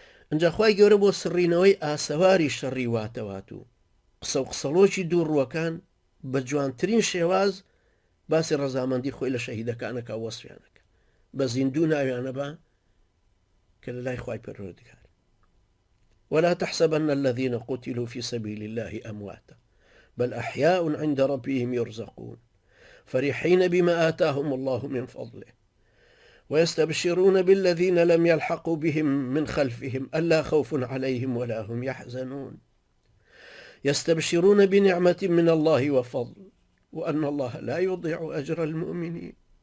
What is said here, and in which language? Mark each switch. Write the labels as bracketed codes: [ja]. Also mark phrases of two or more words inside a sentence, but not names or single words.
[ckb] ئەنجا خوای گەورە بۆ سڕینەوەی ئاسەواری شەڕی واتەوات و قسە و قسەڵۆکی دووڕووەکان بە جوانترین شێواز باسی ڕەزامەندی خۆی لە شەهیدەکانەکە وەسفیانەکە بە زیندوو ناویانە بە کە لە لای خوای پەروەردگار. [ar] ولا تحسبن الذين قتلوا في سبيل الله أمواتا بل أحياء عند ربهم يرزقون فرحين بما آتاهم الله من فضله ويستبشرون بالذين لم يلحقوا بهم من خلفهم ألا خوف عليهم ولا هم يحزنون يستبشرون بنعمة من الله وفضل وأن الله لا يضيع أجر المؤمنين